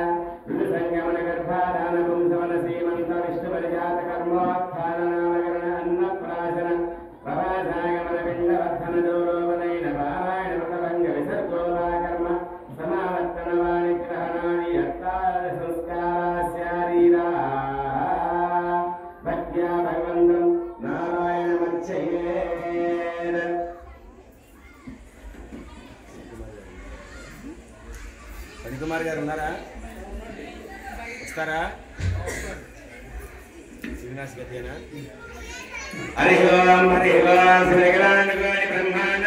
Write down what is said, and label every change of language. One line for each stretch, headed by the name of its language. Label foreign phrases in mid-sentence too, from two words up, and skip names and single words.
Sanskrit: ऋतुसंगमनगर्भाधानपुंसवनसीमन्तविष्णुपरिजातकर्मोत्थाननामकरण अन्नप्राशन प्रभासागमनपिण्डवर्धनदौरोपनयन पारायणमृतभङ्गविसर्गो वा कर्म समावर्तनवानिग्रहणानि यत्तारसंस्कारास्यारीराः भक्त्या भगवन्तं नारायणमर्चयेत्।
Telugu: పనికుమార్ గారు ఉన్నారా? వస్తారా? శ్రీనివాస్ గతేనా? హరి ఓం హరి ఓం శ్రీ గణాధిపతి బ్రహ్మాండ